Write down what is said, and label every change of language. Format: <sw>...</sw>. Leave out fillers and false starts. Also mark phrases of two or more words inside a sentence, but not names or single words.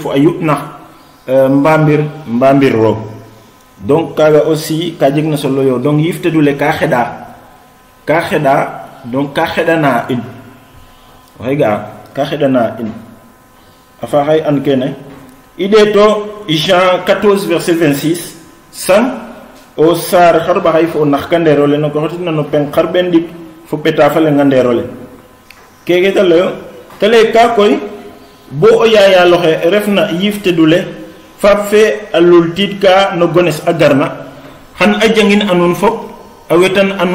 <srr>fo ayutna mbambir ro donc kaga aussi ka jegna solo yo donc yifte dule ka xeda donc ka xedana in waxe ga ka xedana in afa hay an kene ide to Jean 14 verset 26 san o sar xarba hay fo nax kandero le no ko xotina no pen xarben dik fo peta fa le ngandero le kege tale ka koy bo o yaya loxe refna yifte dule fa fe alul titka no gones agarna han ajangin anun fop awetan</srr>